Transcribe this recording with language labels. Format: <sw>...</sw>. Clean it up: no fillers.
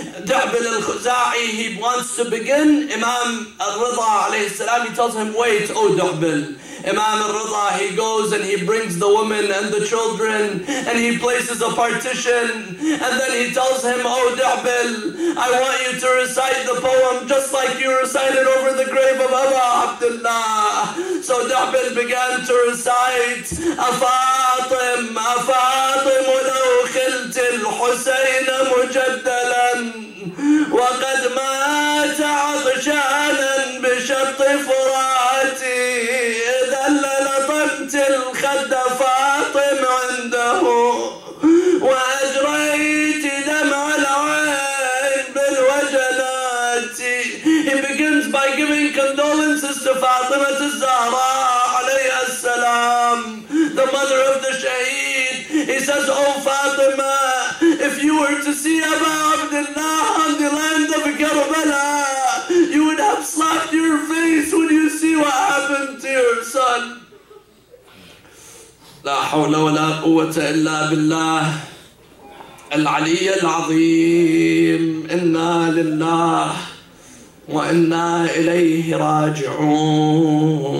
<en>Da'bil al-Khuza'i, he wants to begin. Imam Al-Rida alayhi salam, he tells him, wait, oh Da'bil. Imam Al-Rida, he goes and he brings the women and the children and he places a partition, and then he tells him, oh Da'bil, I want you to recite the poem just like you recited over the grave of Abu Abdullah. So Da'bil began to recite,</en> <ar>Afatim, Afatim, law khilti al-Husayn mujaddalan, وقد مات عطشانا بشط فراتي، إذا لطمت الخد فاطم عنده، وأجريت دمع العين بالوجنات.</ar> <en>He begins by giving condolences to Fatima al-Zahra alayha salam, the mother of the shaheed. He says, oh Fatima, if you were to see Abu Abdullah on the land of Karbala, you would have slapped your face when you see what happened to your son.</en> <ar>لا حول ولا قوة إلا بالله العلي العظيم. إنا لله وإنا إليه راجعون.</ar>